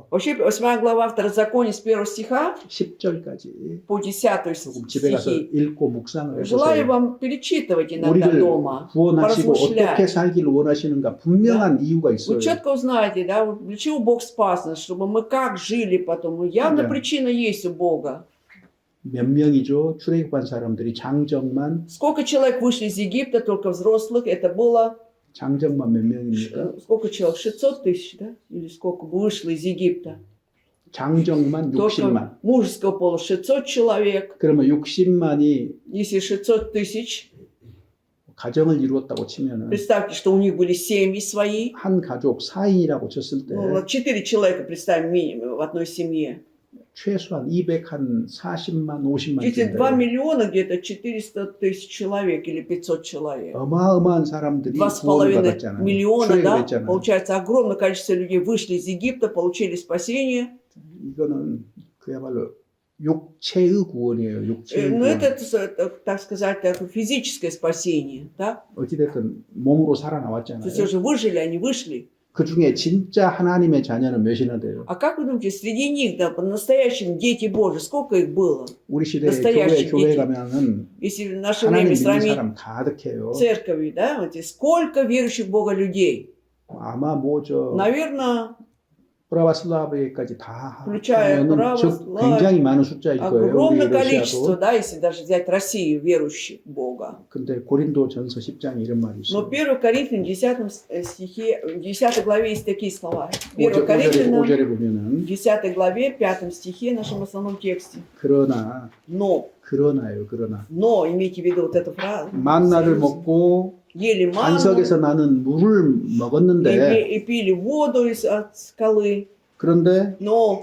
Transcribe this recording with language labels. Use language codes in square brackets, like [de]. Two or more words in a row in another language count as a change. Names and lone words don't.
[ru] Вообще, 8 глава Второзакония с 1 стиха [ko] 10절까지 [ru] по 10 [ko] 조금 집에 가서 [ru] стихи. [ko] 읽고 묵상을 [ru] Желаю [ko] 해보세요. [ru] вам перечитывать иногда [ko] 우리를 [ru] дома, [ko] 구원하시고 어떻게 [ru] поразмышлять. [ko] 살기를 원하시는가 분명한 이유가 있어요. [ru] Вы четко узнаете, да, вот для чего Бог спас нас, чтобы мы как жили потом. Ну, явно Да. причина есть у Бога. [ko] 몇 명이죠? 출애굽한 사람들이 장정만 [ru] Сколько человек вышли из Египта, только взрослых, это было, [ko] 장정만 몇 명입니까? [ru] сколько человек, 600 тысяч, да? Или сколько вышло из Египта? [ko] 장정만 60만. [ru] Только мужеского пола 600 человек. [ko] 그러면 60만이 [ru] Если 600 тысяч, [ko] 가정을 이루었다고 치면은 [ru] представьте, что у них были семьи свои. [ko] 한 가족 4인이라고 쳤을 때 [ru] Ну, вот 4 человека, представим, минимум в одной семье. [ko] 최소한 240만, 50만 [ru] Если 2 [ko] 정도. [ru] миллиона, где-то 400 тысяч человек или 500 человек. [ko] 어마어마한 사람들이 구원을 [ru] 2,5 [ko] 받았잖아요. [ru] миллиона, да? [ko] 출애굽했잖아요. Получается, огромное количество людей вышли из Египта, получили спасение. 이거는 그야말로 육체의 구원이에요. 육체의 [ru] Ну, [ko] 구원. [ru] это, так сказать, такое физическое спасение, да? [ko] 어찌됐든 몸으로 [ru] То [ko] 살아나왔잖아요. [ru] есть уже выжили, они вышли. [ko] 그 중에 진짜 하나님의 자녀는 몇이나 돼요? [ru] А как вы думаете, среди них, да, по-настоящему дети Божьи, сколько их было? [ko] 우리 시대에 [ru] настоящие [ko] 교회 [ru] дети. [ko] 가면은 [ru] Если в наше [ko] 하나님 [ru] время [ko] 믿는 [ru] сравнить [ko] 사람 가득해요. [ru] церковью, да, вот, и сколько верующих в Бога людей? [ko] 아마 뭐저 [ru] Наверное, [ko] 프라바슬라비에까지 다 [ru] включая [ko] 하면은 즉 굉장히 많은 숫자일 거예요. 우리 [ru] огромное количество, [ko] 러시아도. [ru] да, если даже взять Россию, верующих в Бога. [ko] 근데 고린도전서 10장에 이런 말이 [ru] Но [ko] 있어요. [ru] 1 Коринфянам 10 стихе, в 10 главе есть такие слова. 1 [ko] 5절에 [ru] Коринфянам [ko] 5절에 보면은 [ru] 10 главе, 5 стихе, нашем основном тексте. [ko] 그러나 Крона요, 그러나 [ru] но, имейте в виду вот эту фразу. [ko] 만나를 먹고 [ru] Ели манну [ko] 반석에서 나는 물을 먹었는데 [ru] и пили воду от скалы, [ko] 그런데 [ru] но